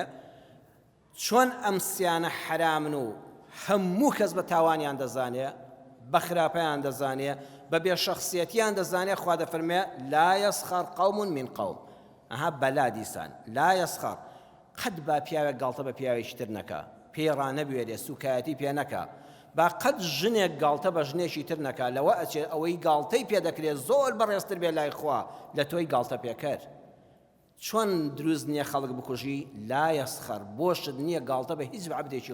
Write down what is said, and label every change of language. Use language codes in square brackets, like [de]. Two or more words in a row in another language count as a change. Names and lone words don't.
[ckb] چۆن ئەم سیانە حرامن و هەموو کەس بە تاوانیان دەزانێ بە خراپەیان دەزانێ بە بێشەخسیەتیان دەزانێ خوا دەفەرمێ [ar] لا يسخر قوم من قوم [ckb] ئەها بەلا دیسان [ar] لا يسخر [ckb] قەت با پیاوێک گاڵتە بە پیاوێکی تر نەکا پێی ڕانەبوێرێ سوکایەتی پێ نەکا با قەت ژنێک گاڵتە بە ژنێکی تر نەکا لەوە ئەچێ ئەوەی گاڵتەی پێ دەکرێت زۆر بەڕێزتر بێ لای خوا لە تۆی گاڵتە پێکرد چۆن دروست نییە خەڵک بکوژی [ar] لا يسخر [ckb] بۆشت نییە گاڵتە بە هیچ عەبدێکی